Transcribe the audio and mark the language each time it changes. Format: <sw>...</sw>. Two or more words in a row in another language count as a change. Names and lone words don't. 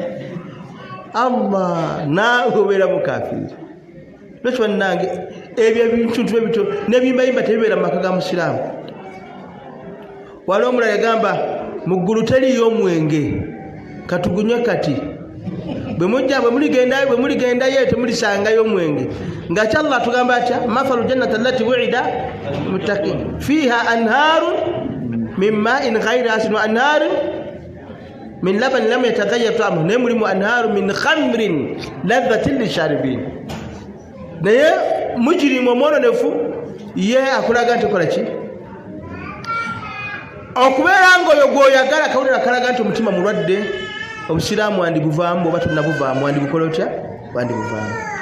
<lg>Allah naawe obeera mukafiri lwekyo bannange ebyo ebintu ebito n'ebimbayimba tebibeera mu maka ga musiraamu waliwo omulala yagamba mu ggulu teriyo omwenge katugunywe kati bwe muligendayo temulisangayo omwenge nga kyallah tugamba atya</lg> <ar>مثل الجنة التي وعد المتقون فيها أنهار من ماء غير آسن وأنهار من لبن لم يتغير طعمه</ar> <lg>naye mulimu</lg> <ar>أنهار من خمر لذة للشاربين</ar> <lg>naye mujirimu omwononefu ye akulaga nti kola ki okubeera ng'oyo gw'oyagala kawulira kalaga nti omutima mulwadde obusiraamu wandibuvaamu oba tonnabuvaamu wandibukola otya wandibuvaamu</lg>